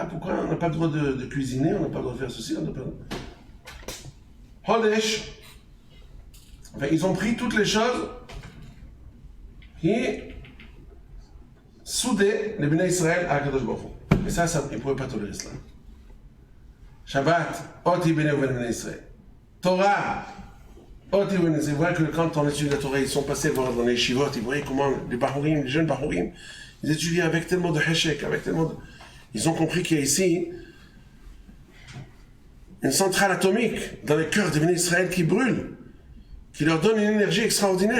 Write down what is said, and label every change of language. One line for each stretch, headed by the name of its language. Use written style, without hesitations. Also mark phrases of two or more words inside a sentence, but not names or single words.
French: Pourquoi on n'a pas le droit de cuisiner? On n'a pas le droit de faire ceci? On n'a pas le droit. Chodesh. Enfin, ils ont pris toutes les choses qui soudaient les
Hebrew: בני ישראל
French: à
Hebrew: קדוש ברוך הוא.
French: Et ça, ils ne pouvaient pas tolérer cela.
Hebrew: שבת, אותי בני בני ישראל. תורה, אותי בני ישראל.
French: Vous voyez que quand on étudie la Torah, ils sont passés voir dans les shivot, ils voyaient comment les Bahurim, les jeunes Bahurim, ils étudiaient avec tellement de heshek, avec tellement de... Ils ont compris qu'il y a ici une centrale atomique dans les cœurs des
Hebrew: בני ישראל
French: qui brûle, qui leur donne une énergie extraordinaire.